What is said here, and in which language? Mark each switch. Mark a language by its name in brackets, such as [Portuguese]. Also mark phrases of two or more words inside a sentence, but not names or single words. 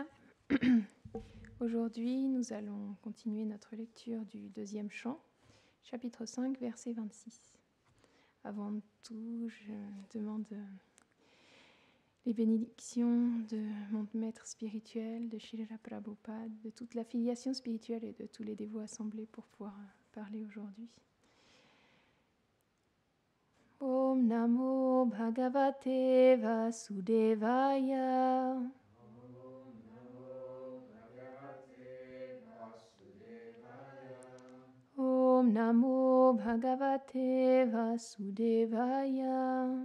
[French] Aujourd'hui, nous allons continuer notre lecture du deuxième chant, chapitre 5, verset 26. Avant tout, je demande les bénédictions de mon maître spirituel, de Srila Prabhupada, de toute l'affiliation spirituelle et de tous les dévots assemblés pour pouvoir parler aujourd'hui. [Sanskrit] ॐ नमो भगवते वासुदेवाय. ॐ नमो भगवते वासुदेवाय. ॐ नमो भगवते वासुदेवाय.